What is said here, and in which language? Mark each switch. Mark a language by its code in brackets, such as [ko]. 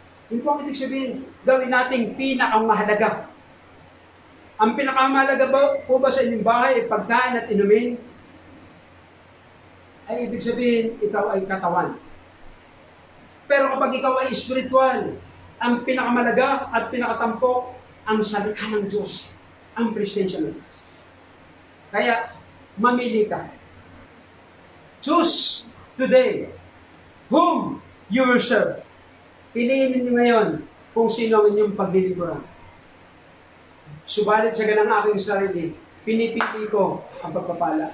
[tl] Yun po ang ibig sabihin, gawin nating pinakamahalaga. Ang pinakamahalaga po ba sa inyong bahay ay pagkain at inumin? Ay ibig sabihin, ikaw ay katawan. Pero kapag ikaw ay spiritual, ang pinakamalaga at pinakatampok, ang salita ng Diyos, ang presensya ng Diyos. Kaya, mamili ka. [en] Choose today whom you will serve. [tl] Piliin niyo ngayon kung sino ang inyong paglilingkuran. Subalit sa ganang aking sarili, pinipili ko ang pagpapala.